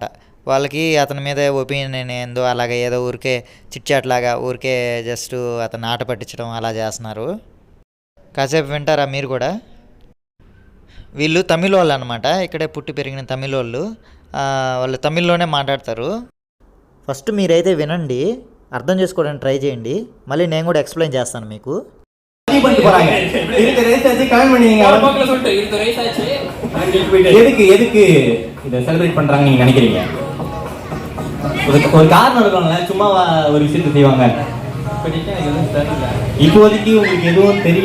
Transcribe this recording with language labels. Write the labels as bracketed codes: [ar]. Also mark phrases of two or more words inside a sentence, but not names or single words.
[te] వాళ్ళకి అతని మీద ఒపీనియన్ ఏందో అలాగే ఏదో ఊరికే చిట్చాట్ లాగా ఊరికే జస్ట్ అతను ఆట పట్టించడం అలా చేస్తున్నారు. కాసేపు వింటారా మీరు కూడా? వీళ్ళు తమిళ వాళ్ళు అనమాట, ఇక్కడే పుట్టి పెరిగిన తమిళ వాళ్ళు. వాళ్ళు తమిళ్లోనే మాట్లాడతారు. ఫస్ట్ మీరైతే వినండి, అర్థం చేసుకోవడానికి ట్రై చేయండి, మళ్ళీ నేను కూడా ఎక్స్ప్లెయిన్ చేస్తాను మీకు. [ta] எதுக்கு இதை செலிப்ரேட் பண்றாங்க நீங்க நினைக்கிறீங்க? ஒரு காரணம் இருக்கும்ல, சும்மா ஒரு விஷயத்தை செய்வாங்க. இப்போதைக்கு உங்களுக்கு எதுவும் தெரியல.